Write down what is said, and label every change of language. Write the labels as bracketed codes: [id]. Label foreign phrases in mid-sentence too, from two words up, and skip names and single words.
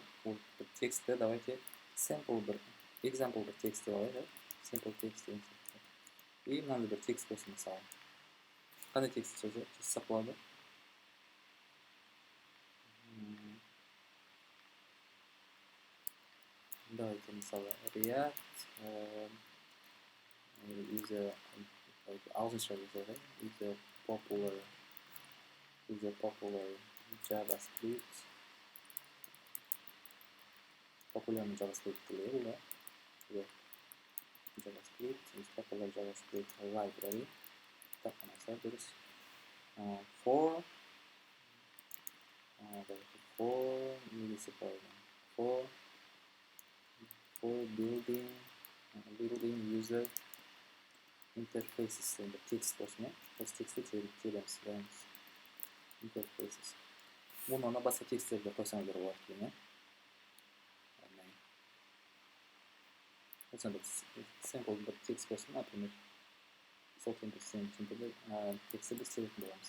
[kk] Ол бір текстті давайте sample бір example бір текст деп алайық. Sample текст деген сияқты. И мынандай бір текст болсын мысалы. Қандай текст жазсақ болады? Давайте мысалы [en] React is a [kk] ағылшынша жазайық. [en] Is a popular JavaScript. [kk] Популярный JavaScript тілі, да? [en] JavaScript is popular JavaScript library. [kk] Так, болса дұрыс. 4 millisecond. [en] For building user interfaces. [kk] Енді текст болсын, осы текстті тереміз. Interfaces. Бұны басқа тексттерді қойсаңыздар болады екен, осында simple бір текст болсын, например, сол темпді тексті біз теретін боламыз.